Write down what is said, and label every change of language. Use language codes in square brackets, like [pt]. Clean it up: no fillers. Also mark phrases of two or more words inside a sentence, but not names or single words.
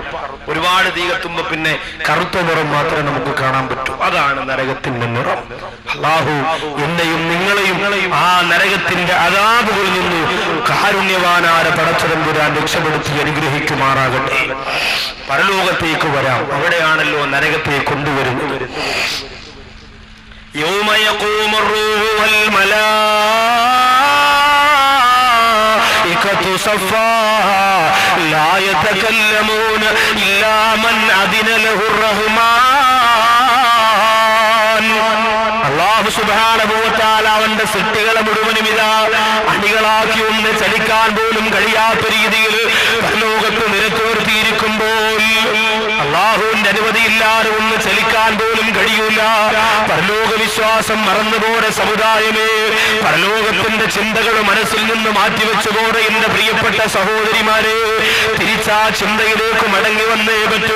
[ml] ഒരുപാട് തീ കത്തുമ്പോ പിന്നെ കറുത്ത നിറം മാത്രമേ നമുക്ക് കാണാൻ പറ്റൂ. അതാണ് നരകത്തിന്റെ നിറം. അല്ലാഹു എന്നെയും നിങ്ങളെയും ആ നരകത്തിന്റെ അദാബുകളിൽ നിന്ന് കാരുണ്യവാനായ പടച്ചതമ്പുരാൻ രക്ഷപ്പെടുത്തി അനുഗ്രഹിക്കുമാറാകട്ടെ. പരലോകത്തേക്ക് വരാം. അവിടെയാണല്ലോ നരകത്തെ കൊണ്ടുവരുന്നത്. [ar] يوم يقوم الروح والملائكة صفا لا يتكلمون إلا من أذن له الرحمن. الله سبحانه وتعالى [ml] അവന്റെ സൃഷ്ടികളെ മുഴുവനും ഇതാ അണികളാക്കി ഒന്ന് ചലിക്കാൻ പോലും കഴിയാത്ത രീതിയിൽ പരലോകത്ത് നിരത്തുവർത്തിയിരിക്കുമ്പോൾ അല്ലാഹുവിന്റെ അനുമതിയില്ലാതെ ഒന്ന് ചലിക്കാൻ പോലും കഴിയൂല. പരലോക വിശ്വാസം മറന്നുപോയ സമുദായമേ, പരലോകത്തിന്റെ ചിന്തകൾ മനസ്സിൽ നിന്ന് മാറ്റിവെച്ചുപോടെ എന്റെ പ്രിയപ്പെട്ട സഹോദരിമാരെ, തിരിച്ചാ ചിന്തയിലേക്ക് മടങ്ങി വന്നേ പറ്റൂ.